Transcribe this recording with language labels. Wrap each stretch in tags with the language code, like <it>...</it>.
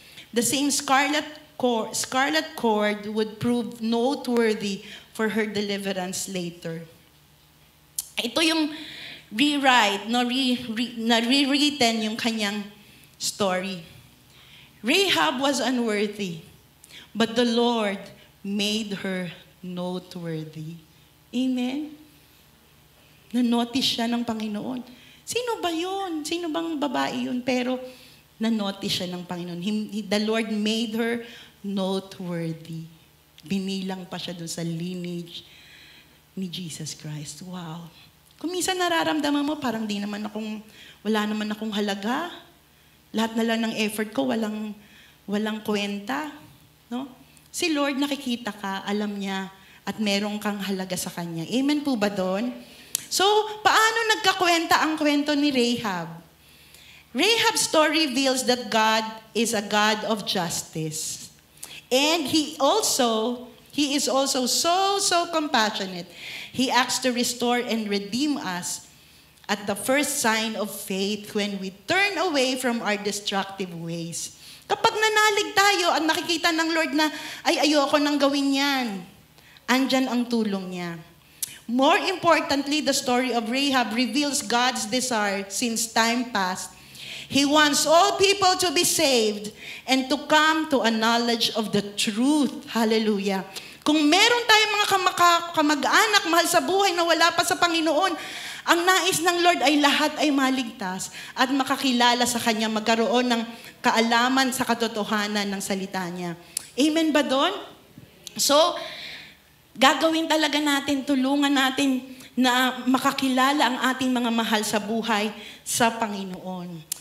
<en>The same scarlet cord would prove noteworthy for her deliverance later.</en> <tl>Ito yung rewrite, rewritten yung kanyang story.</tl> <en>Rahab was unworthy, but the Lord made her noteworthy. Amen?</en> <tl>Na-notice siya ng Panginoon. Sino ba yun? Sino bang babae yun? Pero na-notice siya ng Panginoon.</tl> <en>The Lord made her noteworthy.</en> <tl>Binilang pa siya dun sa lineage ni Jesus Christ. Wow. Kung minsan nararamdaman mo, parang wala naman akong halaga. Lahat na lang ng effort ko, walang kwenta. No? Si Lord nakikita ka, alam niya, at meron kang halaga sa Kanya. Amen po ba doon? So, paano nagkakwenta ang kwento ni Rahab?</tl> <en>Rahab's story reveals that God is a God of justice. And He is also so compassionate. He acts to restore and redeem us at the first sign of faith when we turn away from our destructive ways.</en> <tl>Kapag nanalig tayo at nakikita ng Lord na, ay ayoko nang gawin yan, andyan ang tulong niya.</tl> <en>More importantly, the story of Rahab reveals God's desire since time past. He wants all people to be saved and to come to a knowledge of the truth. Hallelujah.</en> <tl>Kung meron tayong mga kamag-anak, mahal sa buhay na wala pa sa Panginoon, ang nais ng Lord ay lahat ay maligtas at makakilala sa Kanya, magkaroon ng kaalaman sa katotohanan ng salita niya. Amen ba doon? So, gagawin talaga natin, tulungan natin na makakilala ang ating mga mahal sa buhay sa Panginoon.</tl>